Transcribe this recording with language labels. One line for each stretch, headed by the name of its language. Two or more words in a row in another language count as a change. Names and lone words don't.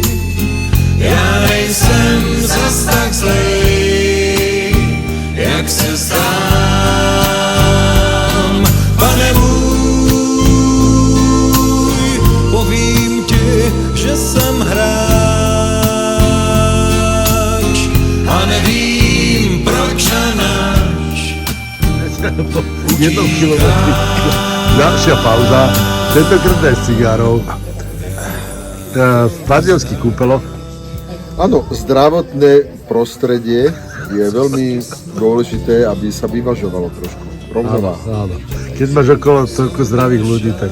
Czech: Já nejsem zas tak zlej, jak se zdám. Pane můj, povím ti, že jsem hráč a nevím proč a nač.
Slovak: Jednou kilometri. Ďalšia pauza. Tentokrát aj s cigárov. V Bardejovských kúpeľoch. Áno, zdravotné prostredie je veľmi dôležité, aby sa vyvažovalo trošku. Rovnováha. Áno. Keď máš okolo toľko zdravých ľudí, tak...